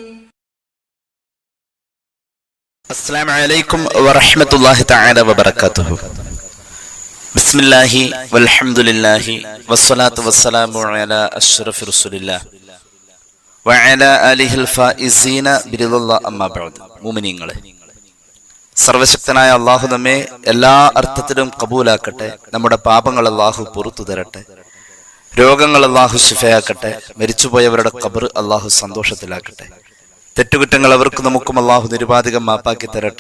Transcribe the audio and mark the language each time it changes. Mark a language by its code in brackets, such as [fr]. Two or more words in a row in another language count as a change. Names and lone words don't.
[ar] السلام عليكم ورحمة الله تعالى وبركاته. بسم الله والحمد لله والصلاة والسلام على أشرف رسول الله وعلى آله الفائزين برضا الله أما بعد. [ml] മുഅ്മിനീങ്ങളെ, സർവശക്തനായ അള്ളാഹു നമ്മെ എല്ലാ അർത്ഥത്തിലും കബൂലാക്കട്ടെ. നമ്മുടെ പാപങ്ങൾ അള്ളാഹു പുറത്തു തരട്ടെ. രോഗങ്ങൾ അള്ളാഹു ശിഫയാക്കട്ടെ. മരിച്ചുപോയവരുടെ ഖബർ അള്ളാഹു സന്തോഷത്തിലാക്കട്ടെ. തെറ്റുകുറ്റങ്ങൾ അവർക്കും നമുക്കും അള്ളാഹു നിരുപാധികം മാപ്പാക്കി തരട്ടെ.